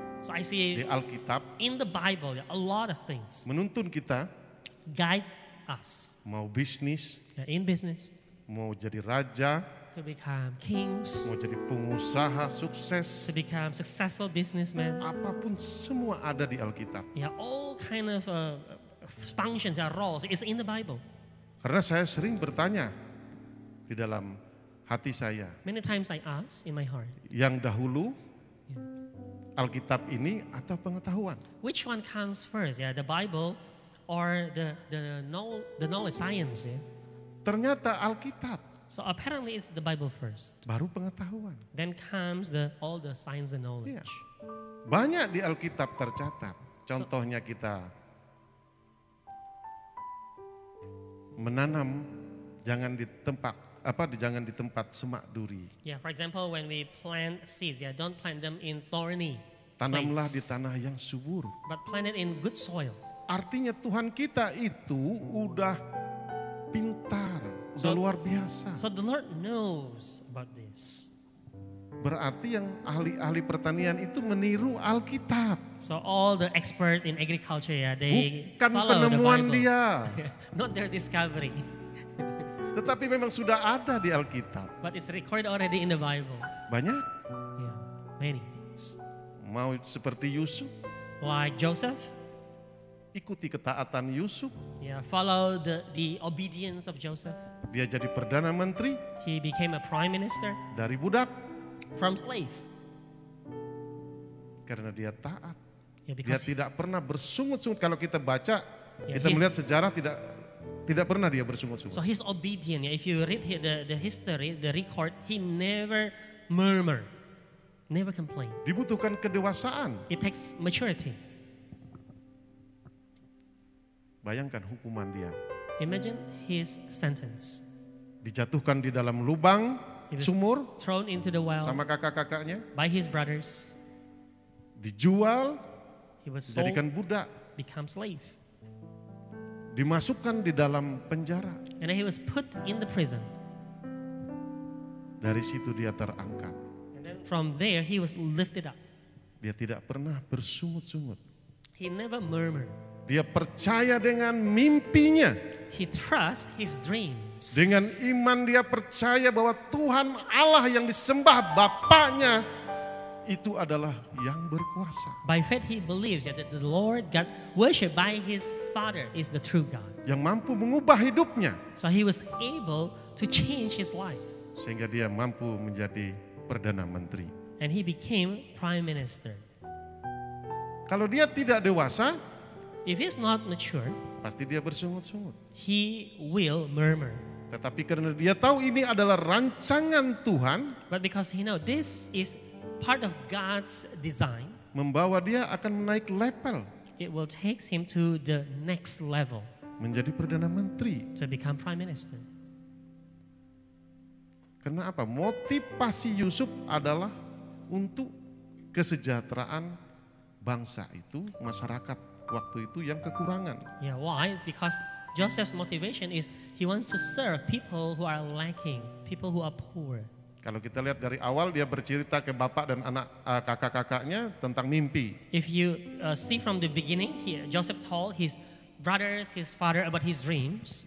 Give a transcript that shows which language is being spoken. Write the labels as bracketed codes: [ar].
[en] So I see [id] di Alkitab [en] in the Bible a lot of things [id] menuntun kita [en] guides us [id] mau bisnis, [en] in business [id] mau jadi raja, [en] to become kings, [id] mau jadi pengusaha sukses, [en] to become successful businessmen. [id] apapun semua ada di Alkitab. [en] Yeah, all kind of functions and roles is in the Bible. [id] Karena saya sering bertanya di dalam hati saya, [en] Many times I ask in my heart, [id] yang dahulu Alkitab ini atau pengetahuan? [en] which one comes first? Yeah, the Bible or the knowledge science? Yeah? [id] Ternyata Alkitab, [en] So apparently it's the Bible first. [id] baru pengetahuan. [en] Then comes all the science and knowledge. [id] Iya. Banyak di Alkitab tercatat. Contohnya kita menanam jangan di tempat semak duri. [en] Yeah, for example, when we plant seeds, don't plant them in thorny [id] Tanamlah di [en] place, [id] tanah yang subur. [en] but plant it in good soil. [id] Artinya Tuhan kita itu udah pintar, udah [en] So- [id] luar biasa. [en] So the Lord knows about this. [id] Berarti yang ahli-ahli pertanian itu meniru Alkitab. [en] So all the expert in agriculture, they [id] Bukan [en] follow the [id] penemuan [en] Bible. [id] dia, [en] Not their discovery, [id] tetapi memang sudah ada di Alkitab. [en] but it's recorded already in the Bible. [id] Banyak [en] Yeah, many things. [id] mau seperti Yusuf, [en] Like Joseph, [id] ikuti ketaatan Yusuf. [en] follow the obedience of Joseph. [id] Dia jadi perdana menteri [en] He became a prime minister [id] dari budak [en] from slave. [id] karena dia taat. [en] Yeah, [id] Dia [en] because [id] tidak pernah bersungut-sungut. Kalau kita baca, Ya, kita melihat sejarah tidak pernah dia bersungut-sungut. [en] so he's obedient. Yeah, if you read the history, the record, he never murmur, never complain. [id] Dibutuhkan kedewasaan. [en] It takes maturity. [id] Bayangkan hukuman dia. [en] Imagine his sentence. [id] Dijatuhkan di dalam lubang [en] He was [id] sumur [en] thrown into the well [id] sama kakak-kakaknya. [en] by his brothers. [id] Dijual, [en] He was sold, [id] dijadikan budak. [en] become slave. [id] Dimasukkan di dalam penjara. [en] And then he was put in the prison. [id] Dari situ dia terangkat. [en] And then from there, he was lifted up. [id] Dia tidak pernah bersungut-sungut. [en] He never murmured. [id] Dia percaya dengan mimpinya. [en] He trusts his dreams. [id] Dengan iman dia percaya bahwa Tuhan Allah yang disembah Bapaknya itu adalah yang berkuasa. [en] By faith, he believes that the Lord God worshipped by his Father is the true God. [id] Yang mampu mengubah hidupnya. [en] So he was able to change his life. [id] Sehingga dia mampu menjadi Perdana Menteri. [en] And he became prime minister. [id] Kalau dia tidak dewasa, [en] If he's not mature, [id] pasti dia bersungut-sungut. [en] he will murmur. [id] Tetapi karena dia tahu ini adalah rancangan Tuhan, [en] But because he knows this is part of God's design, [id] membawa dia akan menaik level [en] it will take him to the next level [id] menjadi Perdana Menteri. [en] to become prime minister. [id] Karena apa? Motivasi Yusuf adalah untuk kesejahteraan bangsa itu, masyarakat waktu itu yang kekurangan. [en] Yeah, why? Because Joseph's motivation is he wants to serve people who are lacking, people who are poor. [id] Kalau kita lihat dari awal dia bercerita ke bapak dan anak kakak-kakaknya tentang mimpi. [en] If you see from the beginning, Joseph told his brothers, his father about his dreams.